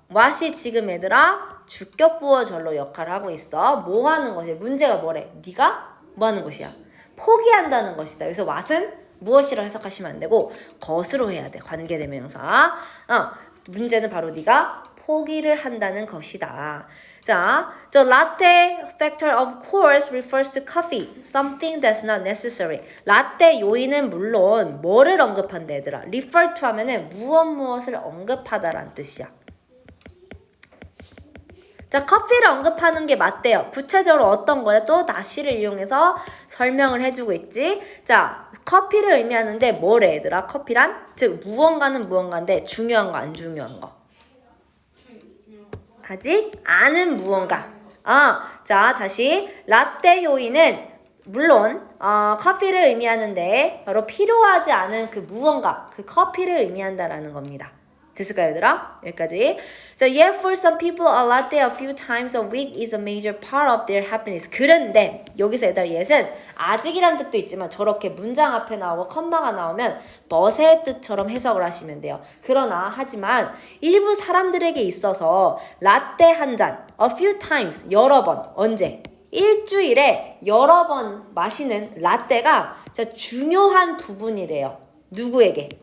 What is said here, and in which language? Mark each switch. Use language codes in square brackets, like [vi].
[ko] what이 지금 얘들아 주격보어절로 역할을 하고 있어. 뭐 하는 것이야? 문제가 뭐래? 네가 뭐 하는 것이야? 포기한다는 것이다. 여기서 what은 무엇이라 해석하시면 안 되고 것으로 해야 돼. 관계대명사. 문제는 바로 네가 포기를 한다는 것이다. [en] 자, the latte factor of course refers to coffee, something that's not necessary. [ko] 라떼 요인은 물론 뭐를 언급한다 얘들아. refer to 하면은 무엇을 언급하다라는 뜻이야. 자, 커피를 언급하는 게 맞대요. 구체적으로 어떤 거래? 또 다시를 이용해서 설명을 해주고 있지. 자, 커피를 의미하는데 뭐래 얘들아? 커피란? 즉 무언가는 무언가인데 중요한 거 안 중요한 거. 하지 않은 무언가. 자, 다시 라떼 요인은 물론 커피를 의미하는데 바로 필요하지 않은 그 무언가, 그 커피를 의미한다라는 겁니다. 됐을까요, 얘들아? 여기까지. [en] 자, yet for some people a latte a few times a week is a major part of their happiness. [ko] 그런데 여기서 얘들아 yet은 아직이란 뜻도 있지만 저렇게 문장 앞에 나오고 컴마가 나오면 but의 뜻처럼 해석을 하시면 돼요. 그러나 하지만 일부 사람들에게 있어서 라떼 한 잔 [en] a few times [ko] 여러 번 언제? 일주일에 여러 번 마시는 라떼가 진짜 중요한 부분이래요. 누구에게?